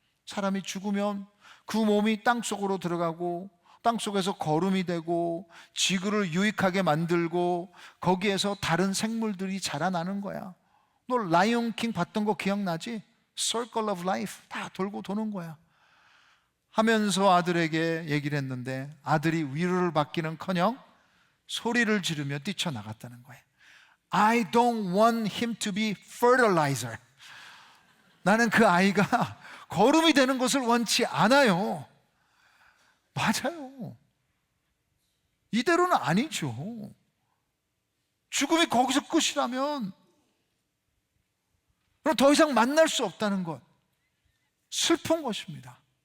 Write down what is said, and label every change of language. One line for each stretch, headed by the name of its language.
Korean: 사람이 죽으면 그 몸이 땅속으로 들어가고 땅속에서 거름이 되고 지구를 유익하게 만들고 거기에서 다른 생물들이 자라나는 거야. 너 라이온 킹 봤던 거 기억나지? Circle of Life 다 돌고 도는 거야 하면서 아들에게 얘기를 했는데 아들이 위로를 받기는커녕 소리를 지르며 뛰쳐나갔다는 거예요.
English: I don't want him to be fertilizer.
Korean: 나는 그 아이가 거름이 되는 것을 원치 않아요. 맞아요. 이대로는 아니죠. 죽음이 거기서 끝이라면 그럼 더 이상 만날 수 없다는 것, 슬픈 것입니다.